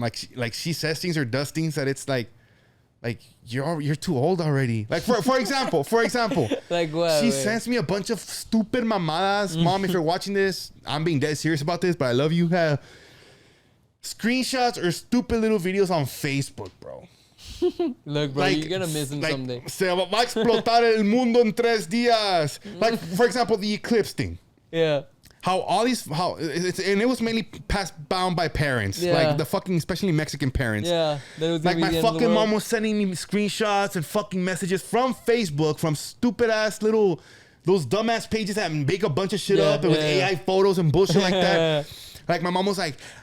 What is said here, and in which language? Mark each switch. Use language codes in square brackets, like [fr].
[en] Like she says things or does things that it's like you're too old already. Like for example, like what? She sends me a bunch of stupid mamadas. Mom, if you're watching this, I'm being dead serious about this, but I love you. Screenshots or stupid little videos on Facebook, bro. Look, bro, you're gonna miss him someday. [es] Se va a explotar el mundo en 3 días. [en] Like, for example, the eclipse thing. Yeah. And it was mainly passed down by parents, like the fucking, especially Mexican parents. Yeah. Like my fucking mom was sending me screenshots and fucking messages from Facebook from stupid ass those dumbass pages that make a bunch of shit up and with AI photos and bullshit like that. Like my mom was like,